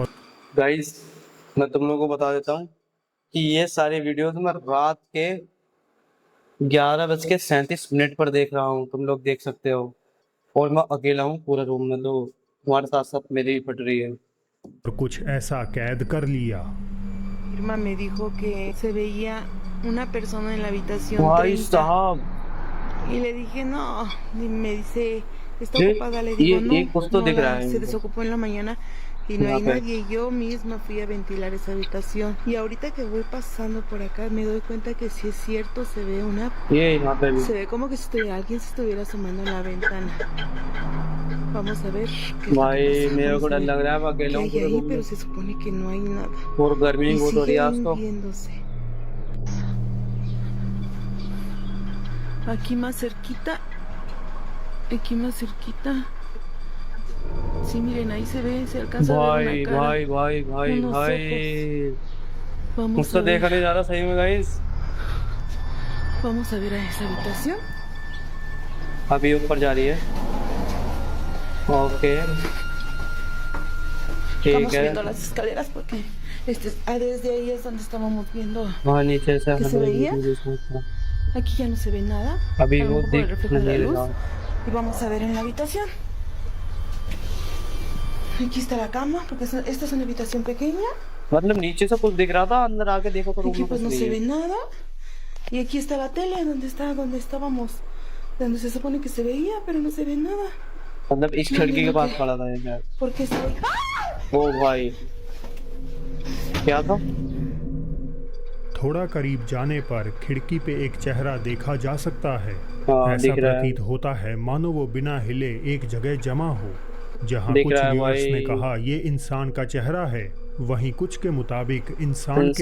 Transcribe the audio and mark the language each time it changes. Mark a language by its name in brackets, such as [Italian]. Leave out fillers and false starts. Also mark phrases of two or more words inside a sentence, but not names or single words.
[Hindi] गाइस, मैं तुम लोगों को बता देता हूँ कि ये सारे वीडियोस मैं रात के 11:37 पर देख रहा हूँ। तुम लोग देख सकते हो, और मैं अकेला हूँ पूरे रूम में, तो तुम्हारे साथ साथ मेरी भी फट रही है। कुछ ऐसा कैद कर लिया। [Spanish] Irma me dijo que se veía una persona en la habitación [Hindi] भाई 30 साहब, [Spanish] y le dije no, y me dice está ocupada, le digo [Hindi] ये कुछ तो [Spanish] no, [Hindi] दिख रहा है [Spanish] se desocupó en la mañana y no hay nadie. Yo misma fui a ventilar esa habitación y ahorita que voy pasando por acá me doy cuenta que sí es cierto, se ve [Hindi] यहाँ पे भी। [Spanish] se ve como que si alguien se estuviera asomando en la ventana. Vamos a ver qué es lo [Hindi] भाई [Spanish] que pasa. [Hindi] मेरे को डर लग रहा है, मैं [Spanish] ¿Qué [Hindi] अकेला हूँ [Spanish] hay [Hindi] पूरे [Spanish] ahí? [Hindi] रूम में [Spanish] Pero se supone que no hay nada [Hindi] और गर्मी [Spanish] y [Hindi] बहुत हो रही [Spanish] sigue [Hindi] है आज तो। [Spanish] viéndose. Aquí más cerquita. Sí, miren, ahí se ve, se alcanza a ver una cara. [Hindi] भाई [Spanish] unos ojos. Vamos [Hindi] मुझसे [Spanish] a ver. [Hindi] देखा नहीं जा रहा सही में गाइस। [Spanish] Vamos a ver a esa habitación. [Hindi] अभी ऊपर जा रही है। ओके, ठीक [Spanish] Estamos [Hindi] है। [Spanish] subiendo las escaleras porque desde ahí es donde estábamos viendo [Hindi] वहाँ नीचे से [Spanish] que se veía. Aquí ya no se ve nada. [Hindi] अभी [Spanish] A lo [Hindi] वो [Spanish] mejor por el [Hindi] दिख [Spanish] reflejo de la [Hindi] नहीं [Spanish] luz. [Hindi] रहा। [Spanish] Y vamos a ver en la habitación. Aquí está la cama, porque esta es una habitación pequeña. [Hindi] मतलब नीचे से कुछ दिख रहा था, अंदर आके देखो तो रूम [Spanish] Aquí [Hindi] में [Spanish] pues [Hindi] कुछ [Spanish] no [Hindi] नहीं [Spanish] se ve [Hindi] है। [Spanish] nada. Y aquí está la tele, donde estábamos. Donde se supone que se veía, pero no se ve nada. [Hindi] मतलब इस खिड़की के पास खड़ा था ये शायद। [Spanish] ¿Por qué se ve? [Hindi] ओ भाई, क्या था? थोड़ा करीब जाने पर खिड़की पे एक चेहरा देखा जा सकता है। हाँ, ऐसा दिख रहा है। प्रतीत होता है मानो वो बिना हिले एक जगह जमा हो। जहां दिख कुछ रहा है व्यूअर्स ने भाई। कहा ये इंसान का चेहरा है, वहीं कुछ के मुताबिक इंसान के